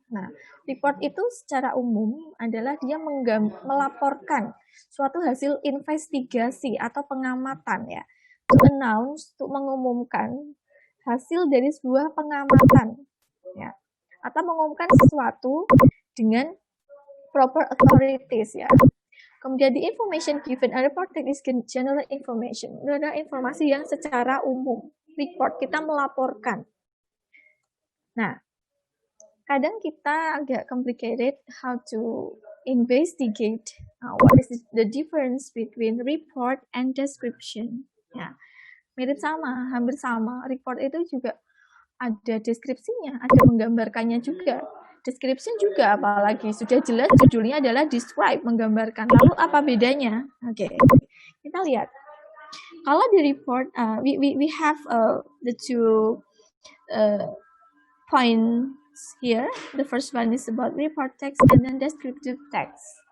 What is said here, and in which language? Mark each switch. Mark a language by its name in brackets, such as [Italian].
[Indonesian] Nah, report itu secara umum adalah dia melaporkan suatu hasil investigasi atau pengamatan ya. [English] to announce, [Indonesian] untuk mengumumkan hasil dari sebuah pengamatan, ya, atau mengumumkan sesuatu dengan [English] proper authorities, [Indonesian] ya. Kemudian [English] the information given and reported is general information. [Indonesian] Itu adalah informasi yang secara umum. Report, kita melaporkan. Nah, kadang kita agak [English] complicated how to investigate what is the difference between report and description. [Indonesian] Ya, mirip sama, hampir sama. Report itu juga ada deskripsinya, ada menggambarkannya juga. Description juga, apalagi sudah jelas judulnya adalah describe, menggambarkan. Lalu apa bedanya? Oke, kita lihat. Kalau di [English] report, we have the two points here. The first one is about report text and then descriptive text.